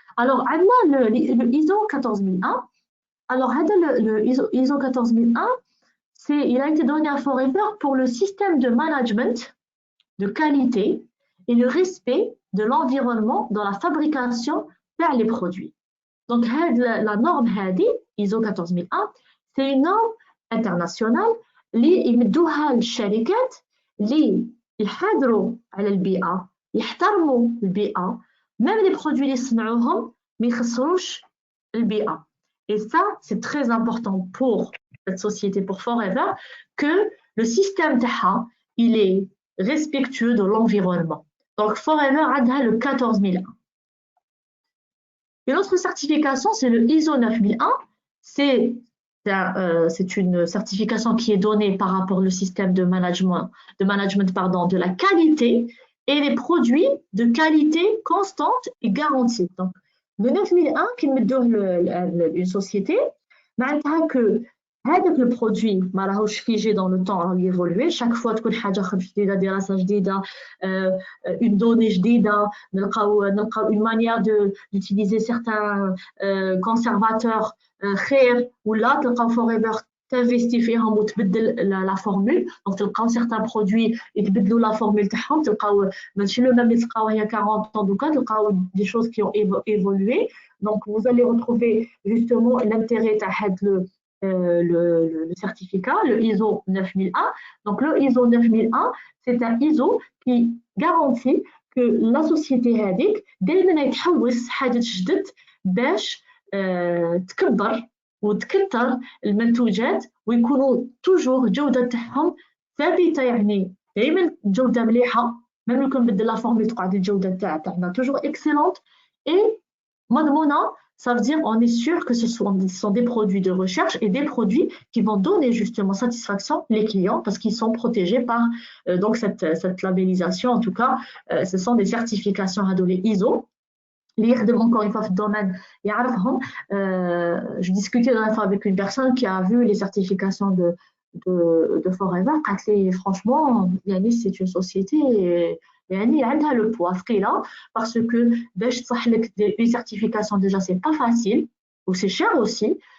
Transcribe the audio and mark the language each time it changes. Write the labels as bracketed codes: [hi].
[fr] Alors, le ISO 14001. Alors, le ISO 14001, il a été donné à Forever pour le système de management de qualité et le respect de l'environnement dans la fabrication des produits. Donc, la norme ISO 14001, c'est une norme internationale qui [ar] يمدوها للشركات اللي يحافظوا على البيئة يحترموا البيئة [fr] même les produits [ar] اللي يصنعوهم ما يخسروش البيئة. [fr] Et ça, c'est très important pour cette société, pour Forever, que le système TAHA, il est respectueux de l'environnement. Donc, Forever a le 14001. Une autre certification, c'est le ISO 9001. C'est une certification qui est donnée par rapport au système de management de la qualité et les produits de qualité constante et garantie. Donc, le 9001 qui me donne une société, [ar] معناتها [fr] que [ar] هذاك [fr] le produit [ar] ما راهوش [fr] figé dans le temps, [ar] راه [fr] évoluer chaque fois [ar] تكون حاجه جديده دراسه جديده [fr] une donnée [ar] جديده نلقاو [fr] une manière d'utiliser certains conservateurs [ar] خير ولا تلقاو Forever تنفيستي فيهم وتبدل لا فورمول دونك تلقاو [fr] certains produits [ar] يتبدلوا لا فورمول تاعهم تلقاو ماشي لو ميم اللي تلقاو هي 40 ans دوكا تلقاو [fr] des choses qui ont évolué. Donc vous allez retrouver justement l'intérêt [ar] تاع هاد [fr] le certificat, le ISO 9001. Donc le ISO 9001, c'est un ISO qui garantit que la société [ar] هذيك دائما يتحوس حاجه جدد باش تكبر وتكثر المنتوجات ويكونوا توجور الجوده تاعهم ثابته يعني دائما الجوده مليحه ميم لو نبدل لا فورمول تقعد الجوده تاعنا توجور اكسلونت اي مضمونه. [fr] Ça veut dire on est sûr que ce sont des produits de recherche et des produits qui vont donner justement satisfaction les clients parce qu'ils sont protégés par donc cette labellisation. En tout cas, ce sont des certifications adolées ISO. [ar] اللي يخدم encore une fois في الدومين يعرفهم. [fr] Je discutais la fois avec une personne qui a vu les certifications de Forever. [ar] قالت لي [fr] franchement يعني c'est une société يعني [ar] عندها [fr] le poids [ar] ثقيله [fr] parce que [ar] باش تصح لك [fr] des certifications déjà c'est pas facile ou c'est cher aussi.